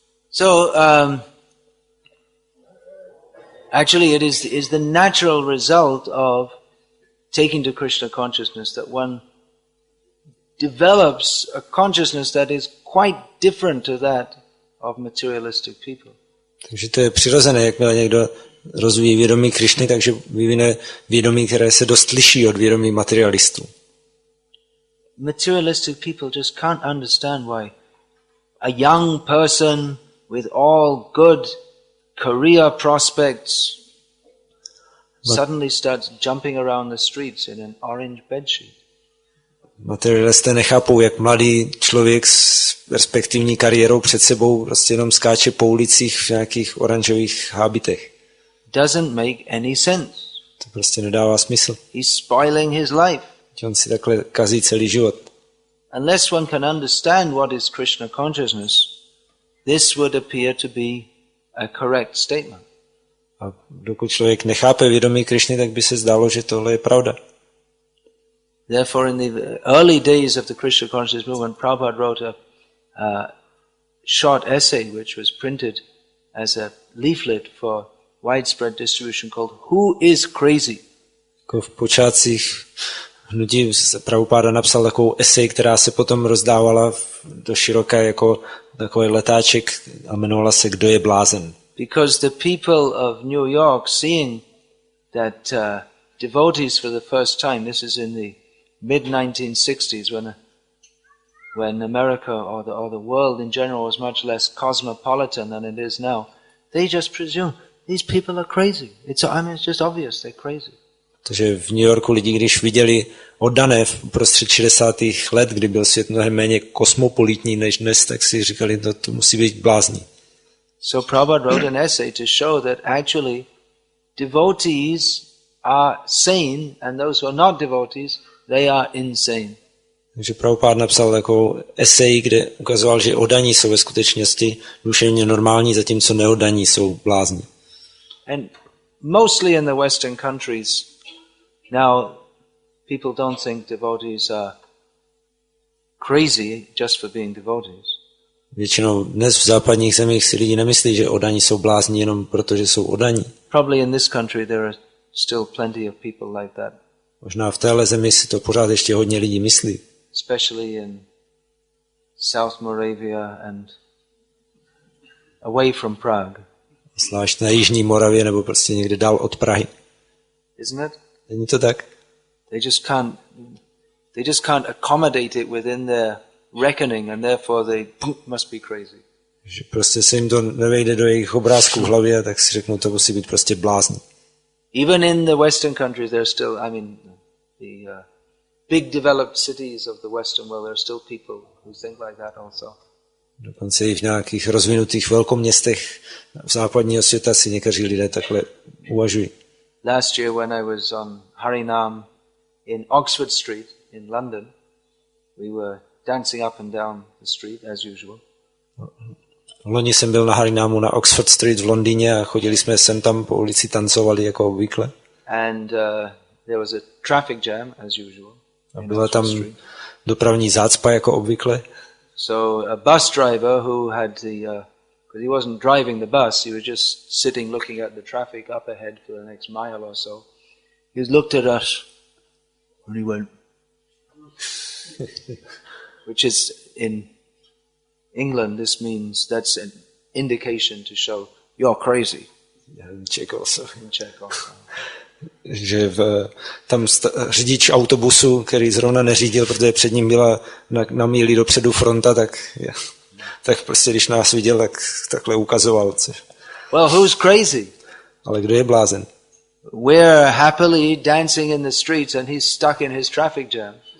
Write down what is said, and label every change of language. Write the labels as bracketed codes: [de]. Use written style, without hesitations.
[en] So actually it is the natural result of taking to Krishna consciousness that one develops a consciousness that is quite different to that of materialistic people. [cs] Takže to je přirozené, jakmile někdo rozvíjí vědomí Krišny, takže vyvine vědomí, které se dost liší od vědomí materialistů. [en] Materialistic people just can't understand why a young person with all good career prospects suddenly starts jumping around the streets in an orange bedsheet. [cs] Materialisté nechápou, jak mladý člověk s perspektivní kariérou před sebou prostě jenom skáče po ulicích v nějakých oranžových hábitech. [en] Doesn't make any sense. [cs] To prostě nedává smysl. [en] He's spoiling his life. [cs] On si takhle kazí celý život. [en] Unless one can understand what is Krishna consciousness, this would appear to be a correct statement. [cs] A dokud člověk nechápe vědomí Krišny, tak by se zdálo, že tohle je pravda. [en] Therefore, in the early days of the Krishna consciousness movement, Prabhupada wrote a short essay which was printed as a leaflet for widespread distribution called Who is Crazy? [cs] Jako v počátcích hnutí Prabhupada napsal takovou esej, která se potom rozdávala do široka jako takový letáček a jmenovala se Kdo je blázen. [en] Because the people of New York, seeing that devotees for the first time, this is in the mid-1960s when America or the world in general was much less cosmopolitan than it is now, they just presume these people are crazy. It's just obvious they're crazy. [cs] Takže v New Yorku lidi, když viděli oddané v prostřed 60. let, kdy byl svět mnohem méně kosmopolitní než dnes, tak si říkali, to musí být blázní. [en] So Prabhupada wrote an essay to show that actually devotees are sane and those who are not devotees, they are insane. [cs] Takže Prabhupada napsal takovou esej, kde ukazoval, že oddaní jsou ve skutečnosti duševně normální, zatímco neoddaní jsou blázni. [en] And mostly in the Western countries, now people don't think devotees are crazy just for being devotees. [cs] Většinou dnes v západních zemích si lidi nemyslí, že oddaní jsou blázni jenom proto, že jsou oddaní. [en] Probably in this country there are still plenty of people like that. [cs] Možná v téhle zemi si to pořád ještě hodně lidí myslí. [en] Especially in South Moravia and away from Prague. [cs] Zvlášť na Jižní Moravě nebo prostě někde dál od Prahy. [en] Isn't it? [cs] Není to tak? [en] They just can't accommodate it within their reckoning and therefore they must be crazy. [cs] Že prostě se jim to nevejde do jejich obrázků v hlavě, tak si řeknou, to musí být prostě blázni. [en] Even in the Western countries, there's still, the big developed cities of the Western world, there are still people who think like that also. [cs] Dokonce i v nějakých rozvinutých velkoměstech v západního světa si někteří lidé takhle uvažují. [en] Last year when I was on Harinam in Oxford Street in London, we were dancing up and down the street as usual. [cs] Loni jsem byl na Harinámu na Oxford Street v Londýně a chodili jsme sem tam po ulici, tancovali jako obvykle. [en] And there was a traffic jam as usual. [cs] A byla tam dopravní zácpa jako obvykle. [en] So a bus driver who had because he wasn't driving the bus, he was just sitting looking at the traffic up ahead for the next mile or so. He looked at us and he went, which is in England, this means that's an indication to show you're crazy. In Czech also. In Czech also. [cs] Že tam řidič autobusu, který zrovna neřídil, protože před ním byla na míli dopředu fronta, tak prostě když nás viděl, tak takhle ukazoval. [en] Well, who's crazy? [cs] Ale kdo je blázen? [en] We're happily dancing in the streets and he's stuck in his traffic jam.